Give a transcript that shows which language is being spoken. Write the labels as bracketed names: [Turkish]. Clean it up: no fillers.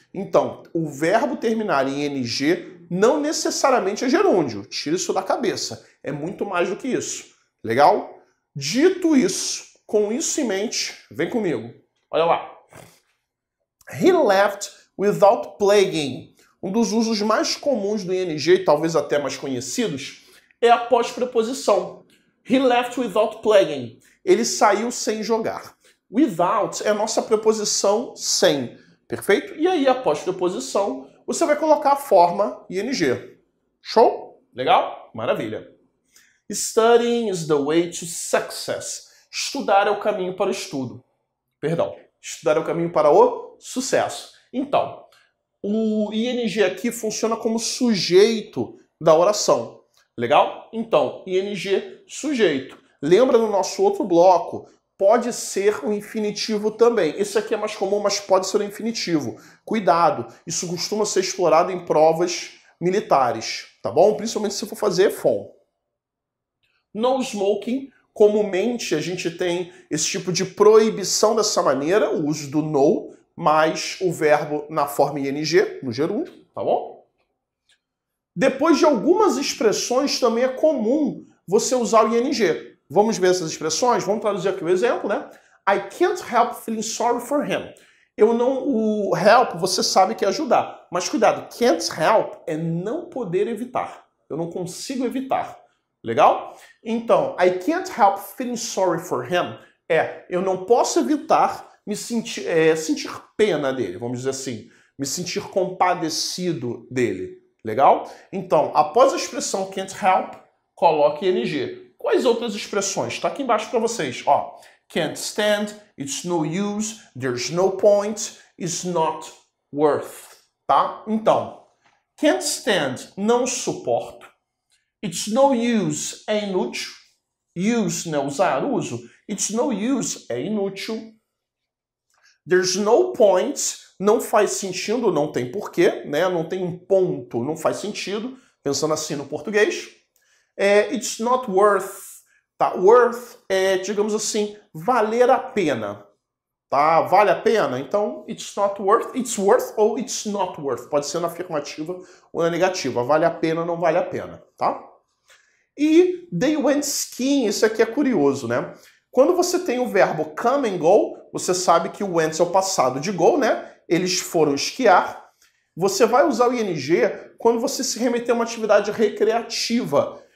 [Portuguese] Então, o verbo terminar em ing não necessariamente é gerúndio. Tira isso da cabeça. É muito mais do que isso. Legal? Dito isso, com isso em mente, vem comigo. Olha lá. [English] He left without plaguing. [Portuguese] Um dos usos mais comuns do ing, e talvez até mais conhecidos, é a pós-preposição. [English] He left without plaguing. [Portuguese] Ele saiu sem jogar. Without é a nossa preposição sem. Perfeito? E aí, após preposição, você vai colocar a forma ing. Show? Legal? Maravilha. [English] Studying is the way to success. [Portuguese] Estudar é o caminho para o estudo. Perdão. Estudar é o caminho para o sucesso. Então, o ing aqui funciona como sujeito da oração. Legal? Então, ing, sujeito. Lembra no nosso outro bloco? Pode ser o infinitivo também. Esse aqui é mais comum, mas pode ser o infinitivo. Cuidado, isso costuma ser explorado em provas militares, tá bom? Principalmente se for fazer FON. No smoking, comumente a gente tem esse tipo de proibição dessa maneira, o uso do no, mais o verbo na forma ing, no gerúndio, tá bom? Depois de algumas expressões também é comum você usar o ing. Vamos ver essas expressões? Vamos traduzir aqui o exemplo, né? [English] I can't help feeling sorry for him. [Portuguese] O help, você sabe que é ajudar. Mas cuidado, can't help é não poder evitar. Eu não consigo evitar. Legal? Então, [English] I can't help feeling sorry for him [Portuguese] eu não posso evitar sentir pena dele, vamos dizer assim. Me sentir compadecido dele. Legal? Então, após a expressão can't help, coloque ing. Quais outras expressões? Está aqui embaixo para vocês. [English] Ó, can't stand, it's no use, there's no point, it's not worth. [Portuguese] Tá? Então, can't stand, não suporto. [English] It's no use, [Portuguese] é inútil. Use, né? Usar, uso. [English] It's no use, [Portuguese] é inútil. [English] There's no point, [Portuguese] não faz sentido, não tem porquê, né? Não tem um ponto, não faz sentido. Pensando assim no português. [English] It's not worth. [Portuguese] Tá? Worth é, digamos assim, valer a pena. Tá? Vale a pena? [English] Então, it's not worth, it's worth ou it's not worth. [Portuguese] Pode ser na afirmativa ou na negativa. Vale a pena ou não vale a pena, tá? E [English] they went skiing, [Portuguese] isso aqui é curioso, né? Quando você tem o verbo come and go, você sabe que o went é o passado de go, né? Eles foram esquiar. Você vai usar o ing quando você se remeter a uma atividade recreativa.